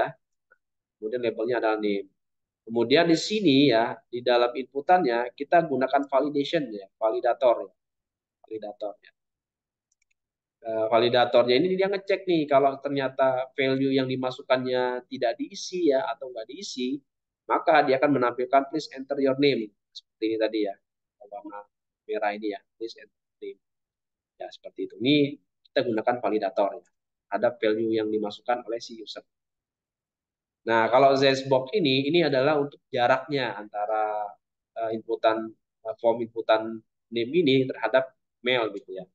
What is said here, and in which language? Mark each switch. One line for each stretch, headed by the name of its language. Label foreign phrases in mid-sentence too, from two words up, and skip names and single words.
Indonesian: Kemudian labelnya adalah name. Kemudian di sini ya, di dalam inputannya kita gunakan validation ya, validator ya. Validator ya. Validatornya ini dia ngecek nih kalau ternyata value yang dimasukkannya tidak diisi ya atau nggak diisi, maka dia akan menampilkan
English: please enter your name
Indonesian: seperti ini tadi ya, warna merah ini ya,
English: please enter name
Indonesian: ya seperti itu. Ini kita gunakan validator ya, ada value yang dimasukkan oleh si user. Nah, kalau Zbox ini adalah untuk jaraknya antara inputan form inputan name ini terhadap mail gitu ya.